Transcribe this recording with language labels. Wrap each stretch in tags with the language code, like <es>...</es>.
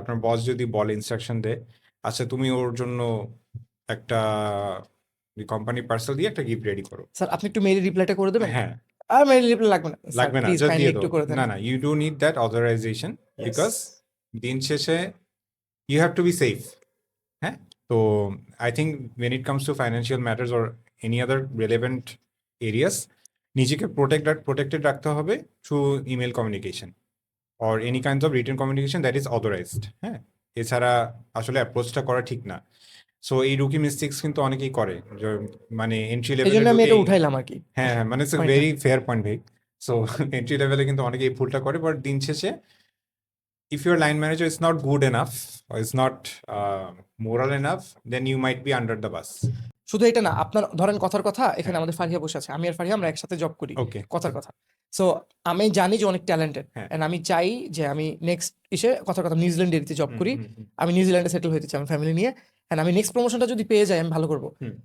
<bn>আপনার বস যদি বলে, ইনস্ট্রাকশন দেয়, আচ্ছা তুমি ওর জন্য একটা কোম্পানি পার্সেল দিয়ে একটা গিফট রেডি করো। স্যার আপনি একটু মেইল রিপ্লাইটা করে দেবেন, হ্যাঁ আর মেইল রিপ্লাই লাগবে না স্যার, লাগবে না,</bn> <en>please just kindly</en> <bn>দিয়ে একটু দাও। করে দেন।</bn> <en>না না, you do need that authorisation because</en> <bn>দিন শেষে</bn> <en>you have to be safe. হ্যাঁ, তো I think when it comes to financial matters or any other relevant areas,</en> <bn>নিজেকে protected রাখতে হবে</bn> <en>through email communication or any kinds of written communication that is authorized.</en> <bn>হ্যাঁ, এছাড়া আসলে অ্যাপ্রোচটা করা ঠিক না। সো এই রুকি মিস্টেক্স কিন্তু অনেকেই করে, মানে এন্ট্রি এই লেভেলে জন্য আমি এটা উঠাইলাম আর কি। হ্যাঁ হ্যাঁ, মানে ইটস</bn> <en>Point টা। Very fair point ভাই।</en> <bn>সো এন্ট্রি লেভেলে কিন্তু অনেকে এই ভুলটা করে, বাট দিন শেষে</bn> <en>if your line manager is not good enough or is not moral enough, then you might be under the bus.</en> <bn>শুধু এটা না, আপনার ধরেন কথার কথা, এখানে আমাদের ফারিয়া বসে আছে, আমি আর ফারিয়া আমরা একসাথে জব করি,</bn> <en>Okay.</en> <bn>কথার কথা। সো আমি জানি যে অনেক ট্যালেন্টেড, হ্যাঁ। এন্ড আমি চাই যে আমি নেক্সট এসে কথার কথা নিউজিল্যান্ডে জব করি, আমি নিউজিল্যান্ডে সেটেল হতে চাই আমার ফ্যামিলি নিয়ে, এন্ড আমি নেক্সট প্রমোশনটা যদি পেয়ে যাই আমি ভালো করবো। হুম।</bn>